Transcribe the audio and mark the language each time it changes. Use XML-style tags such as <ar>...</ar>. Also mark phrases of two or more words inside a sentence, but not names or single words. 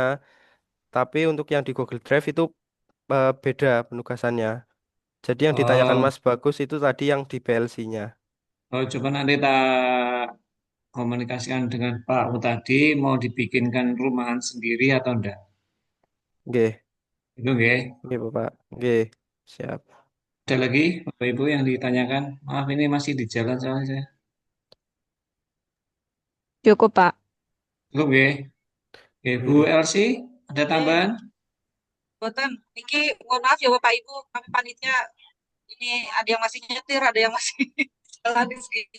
<id>Tapi untuk yang di Google Drive itu beda penugasannya. Jadi yang ditanyakan Oh, Mas Bagus itu tadi yang di BLC-nya. coba nanti tak komunikasikan dengan Pak Mutadi mau dibikinkan rumahan sendiri atau enggak.</id> <jv>Nggih, Itu nggih. nggih, Bapak. Nggih,</jv> <id>siap. Ada lagi Bapak Ibu yang ditanyakan? Maaf ini masih di jalan soalnya saya. Cukup, Pak. Cukup nggih. Oke, Bu Elsi, ada tambahan?</id> <jv>Boten, Niki</jv> <id>mohon maaf ya Bapak Ibu, kami panitia ini ada yang masih nyetir, ada yang masih jalan di sini.</id>